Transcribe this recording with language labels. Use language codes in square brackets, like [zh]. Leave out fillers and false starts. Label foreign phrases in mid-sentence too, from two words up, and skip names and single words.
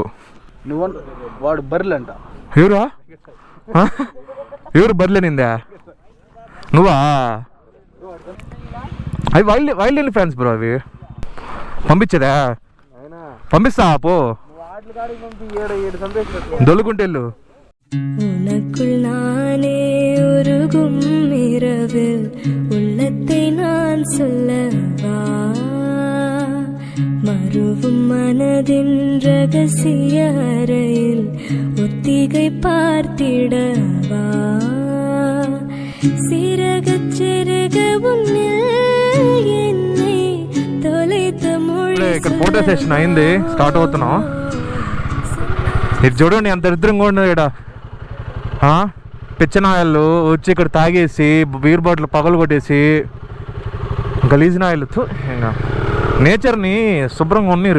[te] వాడు బర్రెలంట. ఎవరు బర్రెలేనిందా? నువ్వా? అవి [en] wild elephants [te] బ్రో. అవి పంపించదా? పంపిస్తా పో. దొల్లుకుంటెళ్ళు. [ta] உனக்குள் நானே உருகும் இரவில் உள்ளத்தை நான் சொல்லவா, மறுவும் மனதின் ரகசிய அறையில் ஒத்திகை பார்த்திடவா, சிறகச் சிறக உன்னில் என்னை தொலைத்த மொழி. [te] ఇక్కడ [en] photo session [te] అయింది, స్టార్ట్ అవుతున్నాం. ఇది చూడండి ఎంత దరిద్రంగా ఉండదు ఇక్కడ. పిచ్చనాయలు వచ్చి ఇక్కడ తాగేసి [en] beer bottle [te] పగలు కొట్టేసి గలీజ్ నాయలు. ఇంకా నేచర్ని శుభ్రంగా ఉన్నీరు.